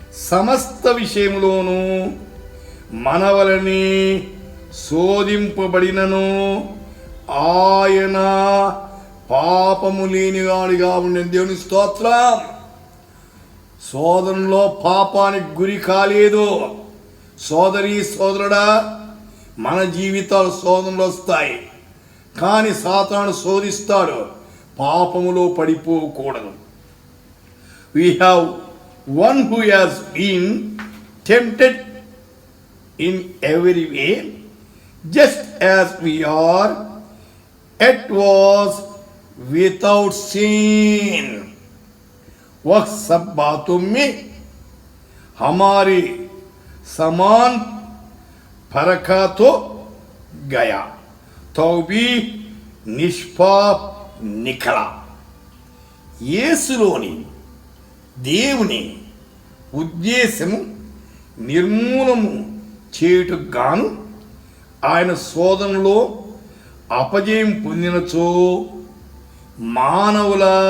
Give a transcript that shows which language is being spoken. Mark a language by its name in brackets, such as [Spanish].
[Telugu] సమస్త విషయంలోనూ మన వలనే శోధింపబడినను ఆయన పాపము లేనివాడిగా ఉండే. దేవుని స్తోత్రం. శోధనలో పాపానికి గురి కాలేదు. సోదరి సోదరుడా, మన జీవితాలు శోధనలు వస్తాయి, కానీ సాతాను శోధిస్తాడు. పాపములో పడిపోకూడదు. [English] We have one who has been tempted in every way, just as we are, yet was without sin. [Hindi] वह सब बातों में हमारे समान फरका तो गया, तो भी निष्पाप निकला. [Telugu] యేసులోని దేవుని ఉద్దేశము నిర్మూలము చేయుటకు గాను ఆయన శోధనలో అపజయం పొందినచో మానవుల